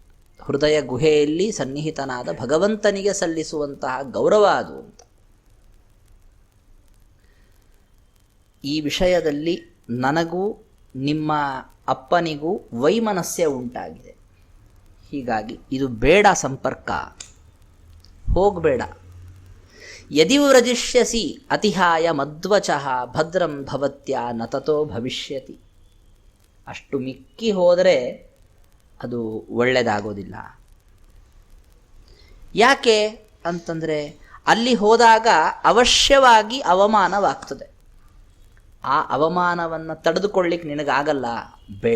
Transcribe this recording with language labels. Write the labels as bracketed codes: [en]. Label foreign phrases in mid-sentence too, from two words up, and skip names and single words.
[kn] ಹೃದಯ ಗುಹೆಯಲ್ಲಿ ಸನ್ನಿಹಿತನಾದ ಭಗವಂತನಿಗೆ ಸಲ್ಲಿಸುವಂತಹ ಗೌರವ ಅದು ಅಂತ. ಈ ವಿಷಯದಲ್ಲಿ ನನಗೂ ನಿಮ್ಮ ಅಪ್ಪನಿಗೂ ವೈಮನಸ್ಯ ಉಂಟಾಗಿದೆ. ಹೀಗಾಗಿ ಇದು ಬೇಡ, ಸಂಪರ್ಕ ಹೋಗಬೇಡ. [sa] ಯದಿ ವ್ರಜಿಷ್ಯಸಿ ಅತಿಹಾಯ ಮಧ್ವಚಃ ಭದ್ರಂ ಭವತ್ಯ ನ ತತೋ ಭವಿಷ್ಯತಿ. [kn] ಅಷ್ಟು ಮಿಕ್ಕಿ ಹೋದರೆ ಅದು ಒಳ್ಳೆಯದಾಗೋದಿಲ್ಲ. ಯಾಕೆ ಅಂತಂದರೆ ಅಲ್ಲಿ ಹೋದಾಗ ಅವಶ್ಯವಾಗಿ ಅವಮಾನವಾಗ್ತದೆ. ಆ ಅವಮಾನವನ್ನು ತಡೆದುಕೊಳ್ಳಿಕ್ಕೆ ನಿನಗಾಗಲ್ಲ, ಬೇಡ.